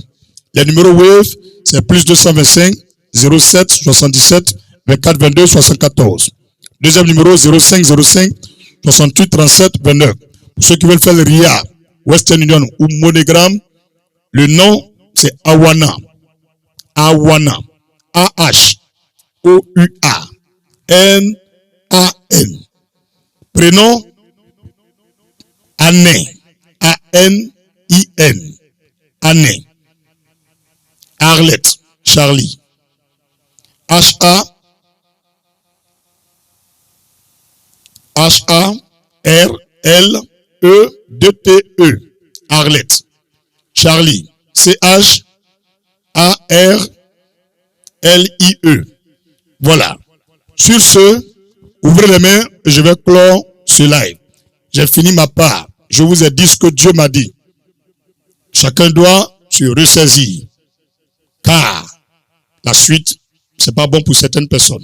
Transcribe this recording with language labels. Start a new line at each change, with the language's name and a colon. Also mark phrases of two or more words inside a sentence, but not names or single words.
French: Les numéros Wave, c'est plus 225 07 77 24 22 74. Deuxième numéro 05 05 68 37 29. Pour ceux qui veulent faire le RIA, Western Union ou MoneyGram, le nom c'est Awana. Awana. A-H-O-U-A-N-A-N. Prénom Anen. A-N-I-N. Anen. Arlette. Charlie. H-A-R-L-E-D-T-E. Arlette. Charlie. C-H-A-R-L-I-E. Voilà. Sur ce, ouvrez les mains et je vais clore ce live. J'ai fini ma part. Je vous ai dit ce que Dieu m'a dit. Chacun doit se ressaisir. Car la suite, c'est pas bon pour certaines personnes.